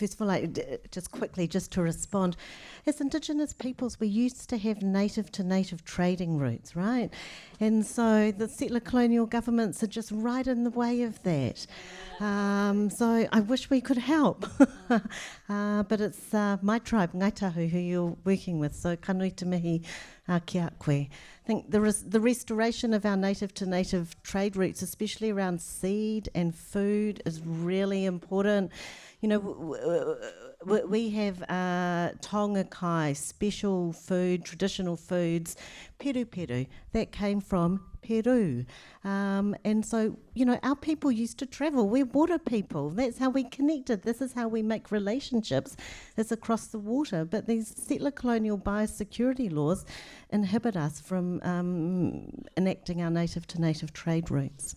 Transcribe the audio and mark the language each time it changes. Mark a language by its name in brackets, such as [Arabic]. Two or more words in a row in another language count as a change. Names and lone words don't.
[English] first of all, just quickly, just to respond, as Indigenous peoples, we used to have native to native trading routes, right? And so the settler colonial governments are just right in the way of that. So I wish we could help. But it's my tribe, Ngaitahu, who you're working with, so [Māori] kanui te mihi ki a koe. [English] I think the restoration of our native to native trade routes, especially around seed and food, is really important. You know, we have [Māori] taonga kai, [English] special food, traditional foods, peru, that came from Peru. And so, you know, our people used to travel. We're water people. That's how we connected. This is how we make relationships. It's across the water. But these settler colonial biosecurity laws inhibit us from enacting our native to native trade routes.